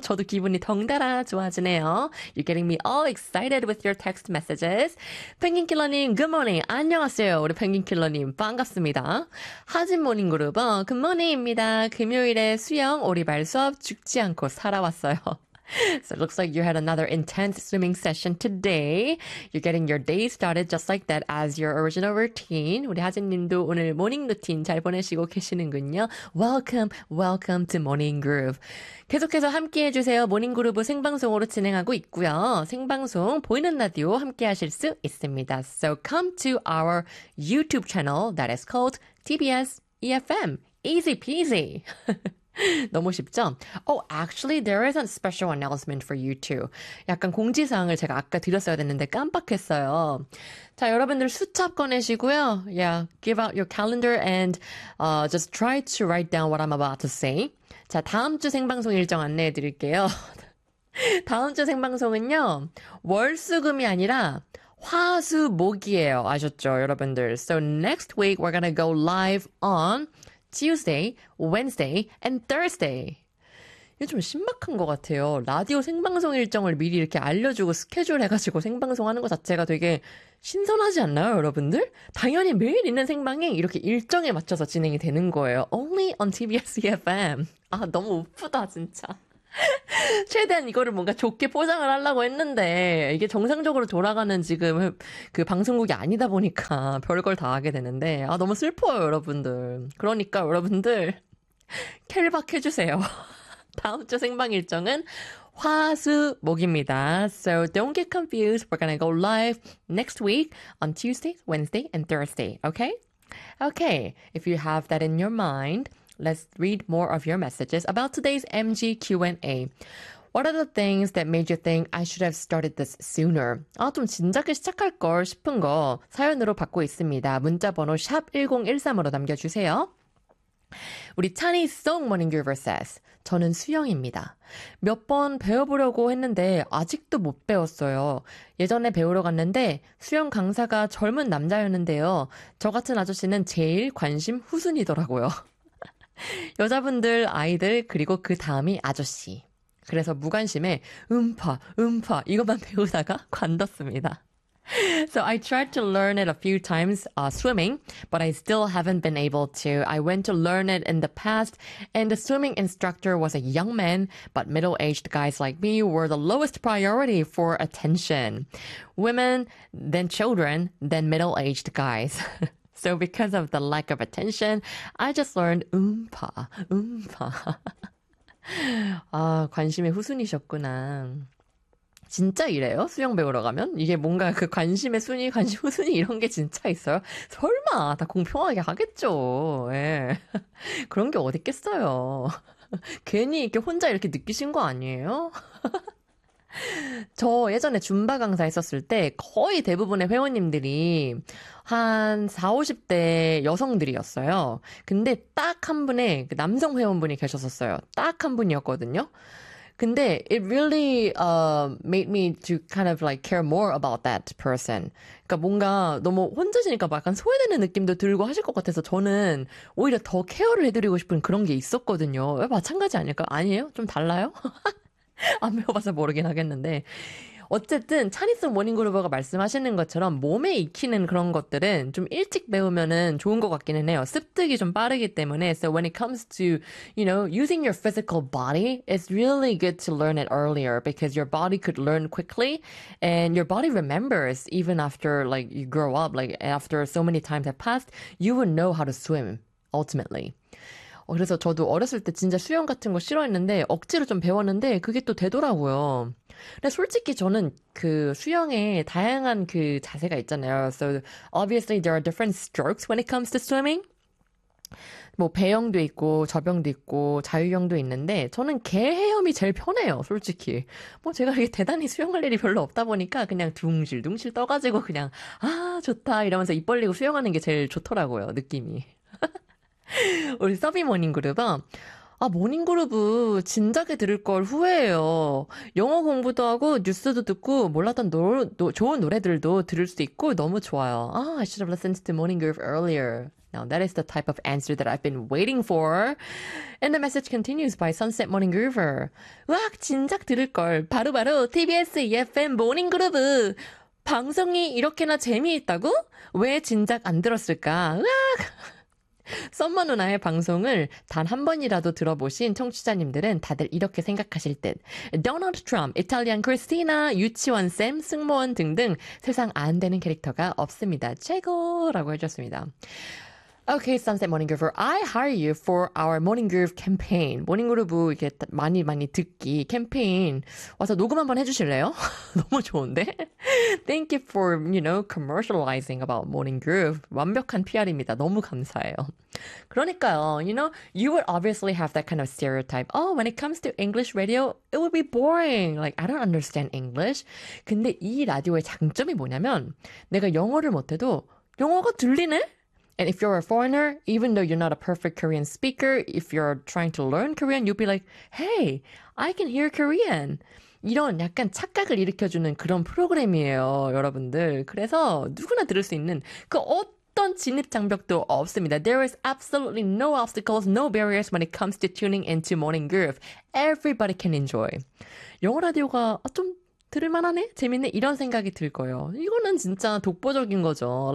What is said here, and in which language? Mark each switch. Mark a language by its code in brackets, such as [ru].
[ko] 저도 기분이 덩달아 좋아지네요. [en] You're getting me all excited with your text messages. 펭귄킬러님, good morning. [ko] 안녕하세요, 우리 펭귄킬러님. 반갑습니다. 하진 모닝 그루버, good morning입니다. 금요일에 수영, 오리발 수업 죽지 않고 살아왔어요. [en] So it looks like you had another intense swimming session today. You're getting your day started just like that as your original routine. [ko] 우리 하진님도 오늘 모닝 루틴 잘 보내시고 계시는군요. [en] Welcome, welcome to Morning Groove. [ko] 계속해서 함께 해주세요. 모닝 그루브 생방송으로 진행하고 있고요. 생방송 보이는 라디오 함께 하실 수 있습니다. [en] So come to our YouTube channel that is called TBS EFM. Easy peasy. [ko] 너무 쉽죠? [en] Oh, actually, there is a special announcement for you too. [ko] 약간 공지사항을 제가 아까 드렸어야 됐는데 깜빡했어요. 자, 여러분들 수첩 꺼내시고요. [en] Yeah, give out your calendar and just try to write down what I'm about to say. [ko] 자, 다음 주 생방송 일정 안내해 드릴게요. 다음 주 생방송은요, 월수금이 아니라 화수목이에요. 아셨죠, 여러분들? [en] So next week we're gonna go live on Tuesday, Wednesday, and Thursday. [ko] 이게 좀 신박한 것 같아요. 라디오 생방송 일정을 미리 이렇게 알려주고 스케줄 해가지고 생방송 하는 것 자체가 되게 신선하지 않나요, 여러분들? 당연히 매일 있는 생방에 이렇게 일정에 맞춰서 진행이 되는 거예요. [en] Only on [ko] TBS EFM. 아, 너무 우프다, 진짜. 최대한 이거를 뭔가 좋게 포장을 하려고 했는데, 이게 정상적으로 돌아가는 지금 그 방송국이 아니다 보니까 별걸 다 하게 되는데, 아, 너무 슬퍼요, 여러분들. 그러니까 여러분들, 켈박해주세요. 다음 주 생방 일정은 화수목입니다. [en] So don't get confused. We're gonna go live next week on Tuesday, Wednesday, and Thursday. Okay? Okay. If you have that in your mind, let's read more of your messages about today's MG Q&A. What are the things that made you think I should have started this sooner? [ko] 아, 좀 진작에 시작할 걸 싶은 거 사연으로 받고 있습니다. 문자 번호 샵 1013으로 남겨주세요. 우리 찬이 송 모닝 유버 says, 저는 수영입니다. 몇번 배워보려고 했는데 아직도 못 배웠어요. 예전에 배우러 갔는데 수영 강사가 젊은 남자였는데요. 저 같은 아저씨는 제일 관심 후순위더라고요. 여자분들, 아이들, 그리고 그 다음이 아저씨. 그래서 무관심에 음파, 음파 이것만 배우다가 관뒀습니다. [en] So I tried to learn it a few times, swimming, but I still haven't been able to. I went to learn it in the past, and the swimming instructor was a young man, but middle-aged guys like me were the lowest priority for attention. Women, then children, then middle-aged guys. So because of the lack of attention, I just learned 음파, 음파. [ko] 아, 관심의 후순위셨구나. 진짜 이래요? 수영 배우러 가면? 이게 뭔가 그 관심의 순위, 관심 후순위 이런 게 진짜 있어요? 설마, 다 공평하게 하겠죠. 예. 그런 게 어딨겠어요. 괜히 이렇게 혼자 이렇게 느끼신 거 아니에요? 저 예전에 줌바 강사 했었을 때 거의 대부분의 회원님들이 한 40, 50대 여성들이었어요. 근데 딱한 분의 남성 회원분이 계셨었어요. 딱한 분이었거든요. 근데 [en] it really made me to kind of like care more about that person. [ko] 그러니까 뭔가 너무 혼자시니까 막 약간 소외되는 느낌도 들고 하실 것 같아서 저는 오히려 더 케어를 해드리고 싶은 그런 게 있었거든요. 마찬가지 아닐까? 아니에요? 좀 달라요? 안 배워봐서 모르긴 하겠는데. 어쨌든, 차니스 모닝그루버가 말씀하시는 것처럼 몸에 익히는 그런 것들은 좀 일찍 배우면은 좋은 것 같기는 해요. 습득이 좀 빠르기 때문에. [en] So when it comes to, you know, using your physical body, it's really good to learn it earlier because your body could learn quickly and your body remembers even after like you grow up, like after so many times have passed, you would know how to swim ultimately. [ko] 그래서 저도 어렸을 때 진짜 수영 같은 거 싫어했는데 억지로 좀 배웠는데 그게 또 되더라고요. 근데 솔직히 저는 그 수영에 다양한 그 자세가 있잖아요. [en] So obviously there are different strokes when it comes to swimming. [ko] 뭐 배영도 있고 접영도 있고 자유형도 있는데 저는 개헤엄이 제일 편해요, 솔직히. 뭐 제가 이렇게 대단히 수영할 일이 별로 없다 보니까 그냥 둥실둥실 떠가지고 그냥 아, 좋다 이러면서 입 벌리고 수영하는 게 제일 좋더라고요, 느낌이. 우리 서비 모닝 그룹은 아, 아, 모닝그룹 진작에 들을 걸 후회해요. 영어 공부도 하고 뉴스도 듣고 몰랐던 좋은 노래들도 들을 수 있고 너무 좋아요. [en] 아, I should have listened to Morning Groove earlier. Now that is the type of answer that I've been waiting for. And the message continues by Sunset Morning Groover. [ko] 으악, 진작 들을 걸. 바로 TBS EFM 모닝그룹. 방송이 이렇게나 재미있다고? 왜 진작 안 들었을까? 으악! 썸머 누나의 방송을 단한 번이라도 들어보신 청취자님들은 다들 이렇게 생각하실 듯. 도널드 트럼프, 이탈리안 크리스티나, 유치원 샘, 승무원 등등 세상 안 되는 캐릭터가 없습니다. 최고라고 해줬습니다. [en] Okay, [ko] Sunset Morning Groove. [en] I hire you for our Morning Groove campaign. [ko] Morning Groove 이렇게 많이 듣기 캠페인 와서 녹음 한번 해주실래요? 너무 좋은데? [en] Thank you for, you know, commercializing about Morning Groove. [ko] 완벽한 PR입니다. 너무 감사해요. 그러니까요, [en] you know, you would obviously have that kind of stereotype. Oh, when it comes to English radio, it would be boring. Like, I don't understand English. [ko] 근데 이 라디오의 장점이 뭐냐면 내가 영어를 못해도 영어가 들리네? [en] And if you're a foreigner, even though you're not a perfect Korean speaker, if you're trying to learn Korean, you'll be like, "Hey, I can hear Korean." [ko] 이런 약간 착각을 일으켜주는 그런 프로그램이에요, 여러분들. 그래서 누구나 들을 수 있는 그 어떤 진입 장벽도 없습니다. [en] There is absolutely no obstacles, no barriers when it comes to tuning into Morning Groove. Everybody can enjoy. [ko] 영어 라디오가 좀 들을 만하네? 재밌네? 이런 생각이 들 거예요. 이거는 진짜 독보적인 거죠.